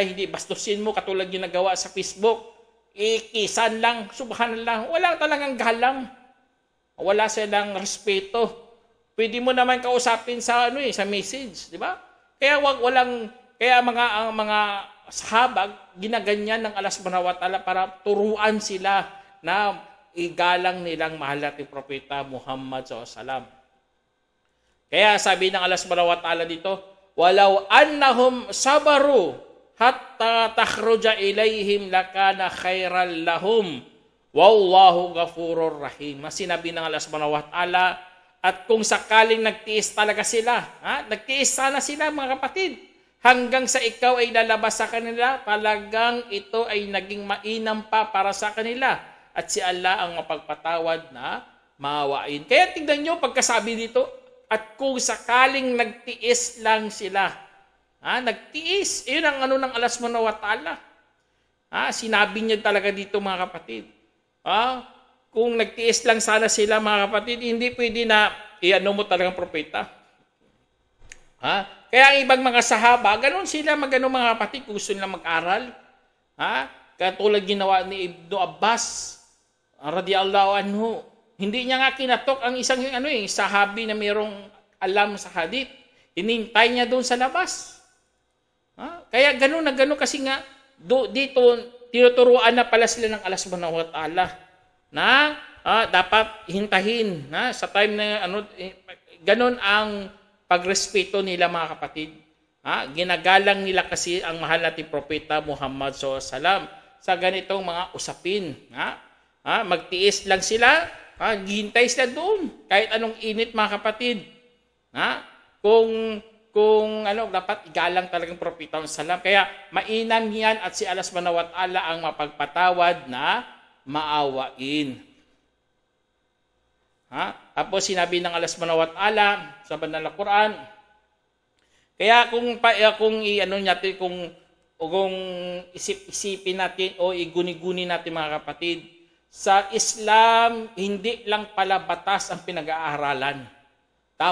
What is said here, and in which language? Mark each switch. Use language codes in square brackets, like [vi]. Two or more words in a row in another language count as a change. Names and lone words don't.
[tl] Hindi bastusin mo katulad ginagawa sa Facebook. Ikisan lang, subhanallah. Wala talagang galang. Wala silang respeto. Pwede mo naman kausapin sa sa message, di ba? Kaya kaya mga sahabag ginaganyan ng Allah [ar] سبحانه وتعالى [tl] para turuan sila na igalang nilang mahal nating propeta Muhammad [ar] صلى الله عليه وسلم. [tl] Kaya sabi ng Allah [ar] سبحانه وتعالى [tl] dito, [ar] ولو أنهم صبروا حتى تخرج إليهم لكان خيرا لهم والله غفور رحيم. [tl] Sinabi ng Allah [ar] سبحانه وتعالى, [tl] at kung sakaling nagtiis talaga sila, nagtiis sana sila mga kapatid, hanggang sa ikaw ay lalabas sa kanila, talagang ito ay naging mainam pa para sa kanila. At si Allah ang mapagpatawad na maawain. Kaya tingnan nyo pagkasabi dito, at kung sakaling nagtiis lang sila, nagtiis, yun ang ng Allah [ar] سبحانه وتعالى. [tl] Sinabi niya talaga dito mga kapatid. Kung nagtiis lang sana sila mga kapatid, hindi pwede na iano mo talagang propeta. Kaya ang ibang mga sahaba, ganun sila mga kapatid kung gusto nila mag-aral. Katulad ginawa ni Ibn Abbas, [ar] رضي الله عنه. [tl] Hindi niya nga kinatok ang isang sahabi na mayroong alam sa hadith. Hinintay niya doon sa labas. Kaya ganun na ganun kasi nga dito tinuturuan na pala sila ng Allah [ar] سبحانه وتعالى [tl] na dapat hintahin sa time na ganun ang pagrespeto nila mga kapatid. Ginagalang nila kasi ang mahal nating propeta Muhammad [ar] صلى الله عليه وسلم [tl] sa ganitong mga usapin. Magtiis lang sila, hihintay sila doon kahit anong init mga kapatid. Kung dapat igalang talagang propeta [ar] صلى الله عليه وسلم. [tl] Kaya mainam yan at si Allah [ar] سبحانه وتعالى [tl] ang mapagpatawad na maawain. Tapos sinabi ng Allah [ar] سبحانه وتعالى [tl] sa banal na Quran, kaya kung isipin natin o iguni-guni natin mga kapatid, sa Islam hindi lang pala batas ang pinag-aaralan.